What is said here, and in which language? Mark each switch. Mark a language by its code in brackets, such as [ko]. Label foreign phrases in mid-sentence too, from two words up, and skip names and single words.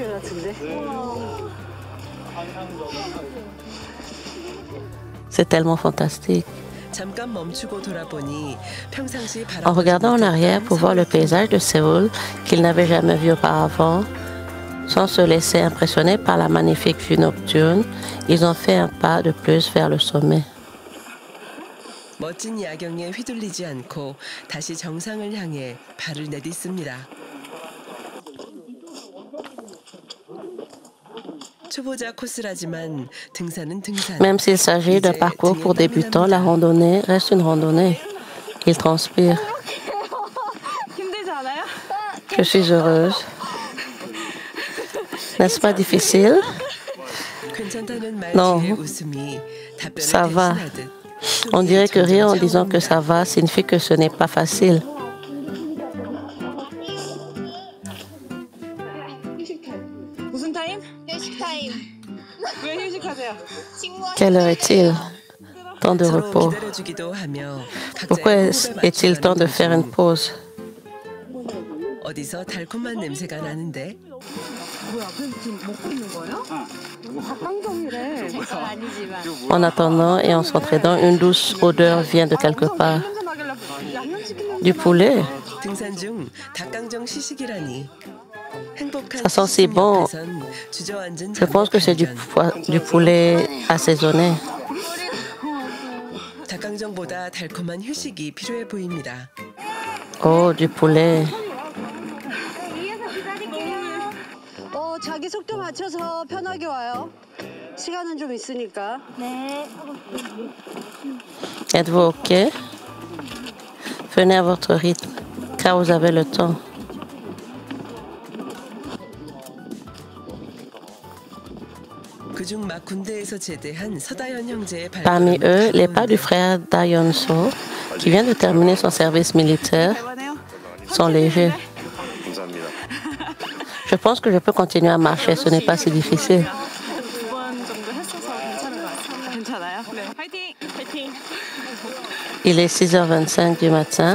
[fr] C'est tellement fantastique. En regardant en arrière pour voir le paysage de Séoul qu'il n'avait jamais vu auparavant, Sans se laisser impressionner par la magnifique vue nocturne, ils ont fait un pas de plus vers le sommet. [ko] 멋진 야경에 휘둘리지 않고 다시 정상을 향해 발을 내딛습니다. 초보자 코스라지만 등산은 등산. [fr] Même s'il s'agit d'un parcours pour débutants, la randonnée reste une randonnée. Il transpire. Je suis heureuse. N'est-ce pas difficile? Non, ça va. On dirait que rire en disant que ça va signifie que ce n'est pas facile. [ko] 무슨 타임? 휴식 타임. 왜 휴식하세요? [fr] Quelle heure est-il? Temps de repos. Pourquoi est-il temps de faire une pause? [ko] 어디서 달콤한 냄새가 나는데 뭐야? 그럼 지금 먹고 있는 거예요? 닭강정이래. 아니지만. [fr] En attendant et en s'entraînant, une douce odeur vient de quelque part. Du poulet. [ko] 등산 중 닭강정 시식이라니. [fr] Ça sent si bon. Je pense que c'est du poulet assaisonné. [ko] 닭강정보다 달콤한 휴식이 필요해 보입니다. [fr] Oh, du poulet. [ko] 자기 속도 맞춰서 편하게 와요. 시간은 좀 있으니까. 네. [fr] Êtes-vous OK? Venez à votre rythme, car vous avez le temps. [ko] 그중 막 군대에서 제대한 서다현 형제의 [fr] Parmi eux, les pas du frère Dayon So, qui vient de terminer son service militaire, sont légers. Je pense que je peux continuer à marcher, ce n'est pas si difficile. Il est 6h25 du matin.